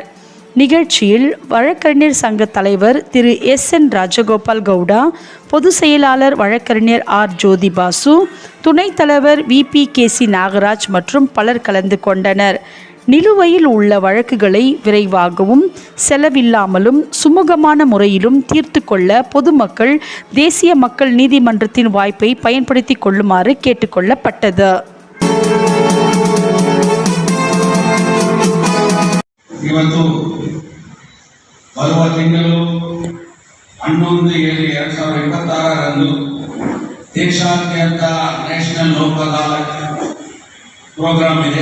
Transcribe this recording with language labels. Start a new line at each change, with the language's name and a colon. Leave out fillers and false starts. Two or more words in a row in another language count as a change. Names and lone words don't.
Tamil: நிகழ்ச்சியில் வழக்கறிஞர் சங்க தலைவர் திரு SN ராஜகோபால் கவுடா, பொதுச் செயலாளர் வழக்கறிஞர் R ஜோதி பாசு, துணைத் தலைவர் VPKC நாகராஜ் மற்றும் பலர் கலந்து கொண்டனர். நிலுவையில் உள்ள வழக்குகளை விரைவாகவும் செலவில்லாமலும் சுமூகமான முறையிலும் தீர்த்து கொள்ள பொதுமக்கள் தேசிய மக்கள் நீதிமன்றத்தின் வாய்ப்பை பயன்படுத்தி கொள்ளுமாறு கேட்டுக்கொள்ளப்பட்டது.
Kannada: ಇವತ್ತು ಬರುವ ತಿಂಗಳು 11/7/2026 ದೇಶಾದ್ಯಂತ ನ್ಯಾಷನಲ್ ಲೋಕ್ ಅದಾಲತ್ ಪ್ರೋಗ್ರಾಮ್ ಇದೆ.